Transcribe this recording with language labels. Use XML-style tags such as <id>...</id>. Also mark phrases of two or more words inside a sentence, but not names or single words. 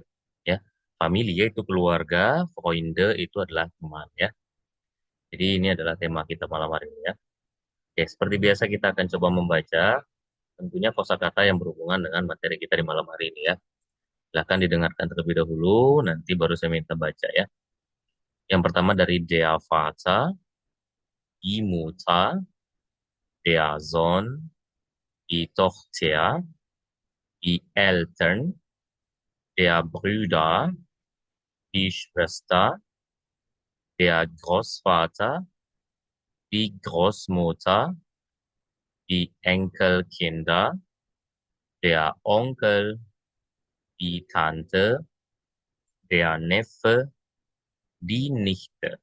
<id>Ya, Familie itu keluarga, Freunde itu adalah teman ya. Jadi ini adalah tema kita malam hari ini ya. Oke, seperti biasa kita akan coba membaca tentunya kosakata yang berhubungan dengan materi kita di malam hari ini ya. Silahkan didengarkan terlebih dahulu, nanti baru saya minta baca ya. Yang pertama dari</id> <de>Der Vater, die Mutter, der Sohn, die Tochter, die Eltern, der Brüder, die Schwester, der Großvater, die Großmutter, die Enkelkinder, der Onkel, die Tante, der Neffe, die Nichte.</de>